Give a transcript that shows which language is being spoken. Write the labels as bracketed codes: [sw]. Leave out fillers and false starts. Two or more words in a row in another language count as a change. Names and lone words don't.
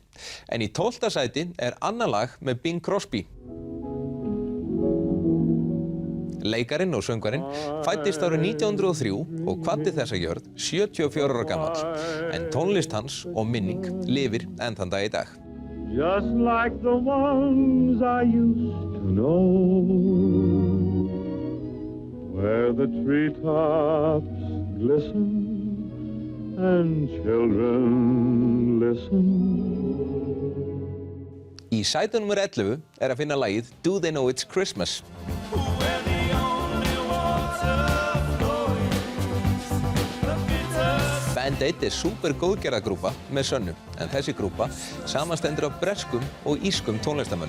[is] En í 12. sæti annað lag með Bing Crosby. Leikarinn og söngvarinn fæddist árið 1903 og kvaddi þessa jörð 74 ára gamall, en tónlist hans og minning lifir enn þann dag í dag. [en] Just like the ones I used to know, where the treetops glisten and children listen. [is] Í sæti nr. 11 að finna lagið Do They Know It's Christmas. Band Aid super góðgerðagrúpa með Sönnu, en þessi grúpa samanstendur af breskum og írskum tónlistarmönnum.